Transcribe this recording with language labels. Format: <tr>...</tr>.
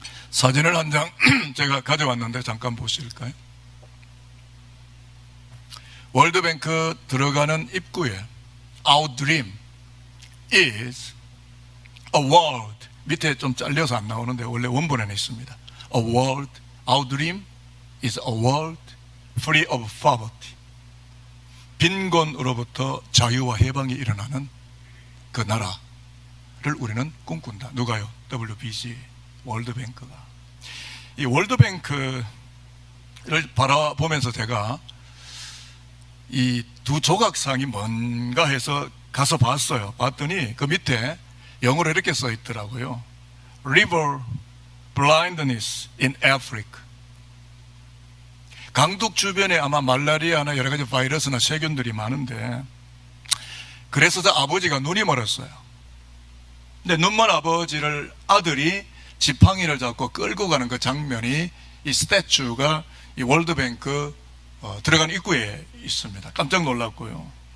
<ko>사진을 한 장 제가 가져왔는데 잠깐 보실까요? 월드뱅크 들어가는 입구에</ko> <en>Our dream is a world,</en> <ko>밑에 좀 잘려서 안 나오는데 원래 원본에는 있습니다.</ko> <en>A world, our dream is a world free of poverty.</en> <ko>빈곤으로부터 자유와 해방이 일어나는 그 나라를 우리는 꿈꾼다. 누가요? WBG, 월드뱅크가. 이 월드뱅크를 바라보면서 제가 이 두 조각상이 뭔가 해서 가서 봤어요. 봤더니 그 밑에 영어로 이렇게 써 있더라고요.</ko> <en>River blindness in Africa.</en> <ko>강둑 주변에 아마 말라리아나 여러 가지 바이러스나 세균들이 많은데, 그래서 저 아버지가 눈이 멀었어요. 근데 눈먼 아버지를 아들이 지팡이를 잡고 끌고 가는 그 장면이, 이 스태츄가 이 월드뱅크 들어간 입구에 있습니다. 깜짝 놀랐고요.</ko>